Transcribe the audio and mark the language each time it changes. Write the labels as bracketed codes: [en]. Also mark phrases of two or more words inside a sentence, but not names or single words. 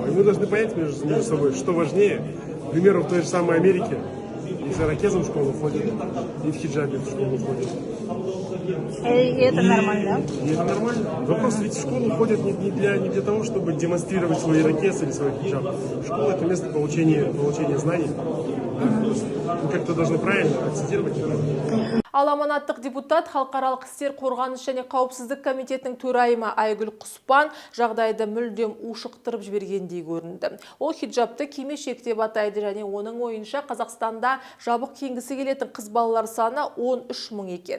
[ru] И мы должны понять между собой, что важнее. К примеру, в той же самой Америке и с ирокезом в школу ходят, и в хиджабе в школу ходят. И это нормально? И это нормально. Вопрос, ведь в школу ходят не для того, чтобы демонстрировать свой ирокез или свой хиджаб. Школа – это место получения знаний. Мы как-то должны правильно акцентировать это. [kk] Ал аманаттық депутат халықаралық істер қорғаныс және қауіпсіздік комитетінің төрайымы Айгүл Құспан жағдайды мүлдем ушықтырып жібергендей көрінді. Ол хиджабты кимешек деп атайды және оның ойынша Қазақстанда жабық киінгісі келетін қыз балалар саны 13 мың екен.